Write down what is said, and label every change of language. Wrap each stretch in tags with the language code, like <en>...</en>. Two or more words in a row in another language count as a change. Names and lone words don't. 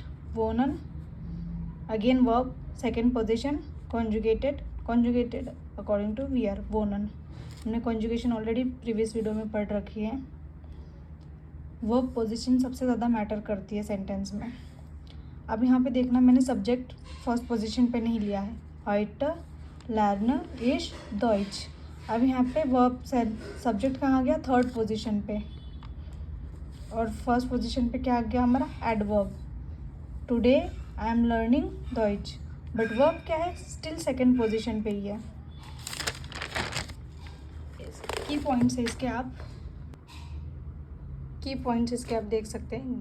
<en>वोनन again verb, second position, conjugated according to वी आर.</en> <hi>वोनन हमने कॉन्जुगेशन</hi> <en>already previous video</en> <hi>में पढ़ रखी है.</hi> <en>verb position</en> <hi>सबसे ज़्यादा मैटर करती है सेंटेंस में. अब यहाँ पे देखना, मैंने</hi> <en>subject first position</en> <hi>पे नहीं लिया है.</hi> <de>heute lerne ich Deutsch.</de> <hi>अब यहाँ पे</hi> <en>verb subject</en> <hi>कहाँ गया,</hi> <en>third position</en> <hi>पे, और</hi> <en>first position</en> <hi>पे क्या आ गया हमारा, एडवर्ब.</hi> <en>today I am learning Deutsch. but verb</en> <hi>क्या है,</hi> <en>still second position</en> <hi>पे ही है.</hi> <en>key points</en> <hi>इसके आप देख सकते हैं.</hi>